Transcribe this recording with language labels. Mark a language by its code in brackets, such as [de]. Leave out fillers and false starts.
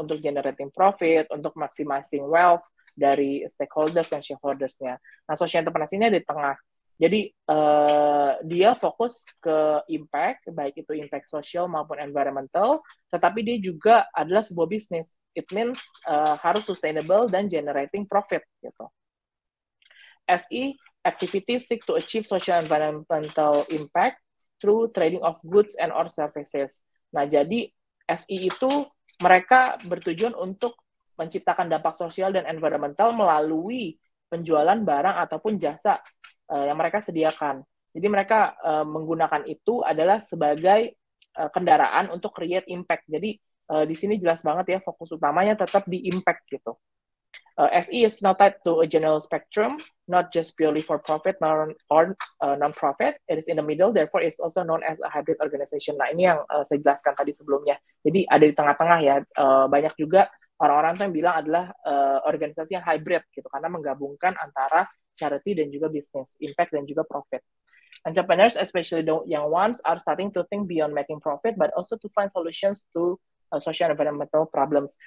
[id] Untuk [en] generating profit, [id] untuk [en] maximizing wealth [id] dari stakeholders dan shareholders-nya. Nah, social entrepreneurs ini ada di tengah. Jadi, dia fokus ke impact, baik itu impact sosial maupun environmental, tetapi dia juga adalah sebuah bisnis. [en] It means [id] harus sustainable dan [en] generating profit [id] gitu. [en] SE, activities seek to achieve social environmental impact through trading of goods and or services. [id] Nah, jadi SE itu mereka bertujuan untuk menciptakan dampak sosial dan environmental melalui penjualan barang ataupun jasa yang mereka sediakan. Jadi mereka menggunakan itu adalah sebagai kendaraan untuk [en] create impact. [id] Jadi di sini jelas banget ya, fokus utamanya tetap di impact gitu. [en] SE is not tied to a general spectrum, not just purely for profit or non-profit. It is in the middle, therefore it's also known as a hybrid organization. [id] Nah, ini yang saya jelaskan tadi sebelumnya. Jadi ada di tengah-tengah ya. Banyak juga orang-orang tuh yang bilang adalah organisasi yang hybrid gitu, karena menggabungkan antara charity dan juga bisnis, impact dan juga profit. [en] Entrepreneurs, especially the young ones, are starting to think beyond making profit, but also to find solutions to social and environmental problems.